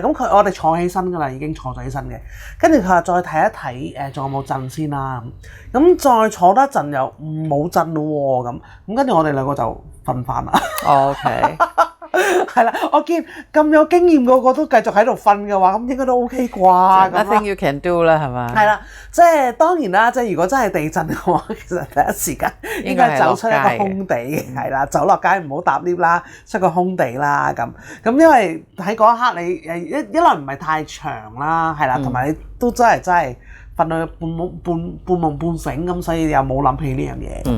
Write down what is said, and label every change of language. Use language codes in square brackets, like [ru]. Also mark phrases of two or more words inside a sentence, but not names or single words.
[yue] 咁我哋坐起身㗎啦，已經坐咗起身嘅。跟住佢話再睇一睇仲有冇震先啦。咁再坐多一陣又冇震咯喎。咁跟住我哋兩個就瞓翻啦。 OK，係啦，我見咁有經驗個個都繼續喺度瞓嘅話，咁應該都 OK 啩。 [en] Nothing you can do 啦，係嘛？ [yue] 係啦，即係當然啦，即係如果真係地震嘅話，其實第一時間應該走出一個空地，係啦，走落街唔好搭 lift 啦，出個空地啦咁。因為喺嗰一刻你一來唔係太長啦，係啦，同埋你都真係瞓到半夢半醒咁，所以又冇諗起呢樣嘢。